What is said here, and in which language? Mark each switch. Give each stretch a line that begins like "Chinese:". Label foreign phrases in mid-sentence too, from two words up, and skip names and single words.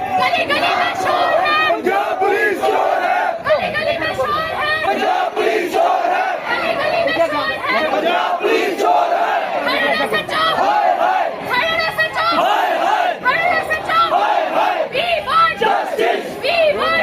Hindi: गली गली में शोर है, पंजाब पुलिस चोर है, गली गली में शोर है, पंजाब पुलिस चोर है, गली गली में शोर है, पंजाब पुलिस चोर है। खड़े सच्चा, हाय हाय खड़े सच्चा, हाय हाय खड़े सच्चा, हाय हाय
English: we want जस्टिस we want